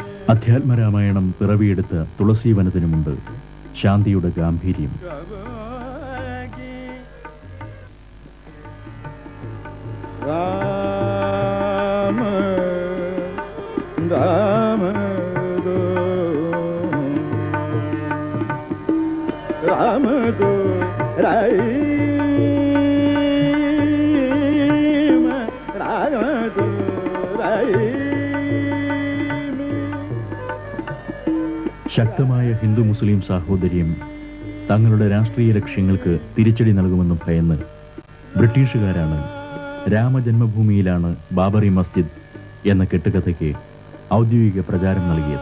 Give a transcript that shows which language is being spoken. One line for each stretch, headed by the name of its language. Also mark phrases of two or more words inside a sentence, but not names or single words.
Malayalam: അധ്യാത്മരാമായണം പിറവിയെടുത്ത തുളസീവനത്തിനുമുണ്ട് ശാന്തിയുടെ ഗാംഭീര്യം.
Hindi: राम राम दो राम दो राम दो
Malayalam: ശക്തമായ ഹിന്ദു മുസ്ലിം സാഹോദര്യം തങ്ങളുടെ രാഷ്ട്രീയ ലക്ഷ്യങ്ങൾക്ക് തിരിച്ചടി നൽകുമെന്ന് ഭയന്ന് ബ്രിട്ടീഷുകാരാണ് രാമജന്മഭൂമിയിലാണ് ബാബറി മസ്ജിദ് എന്ന കെട്ടുകഥയ്ക്ക് ഔദ്യോഗിക പ്രചാരം നൽകിയത്.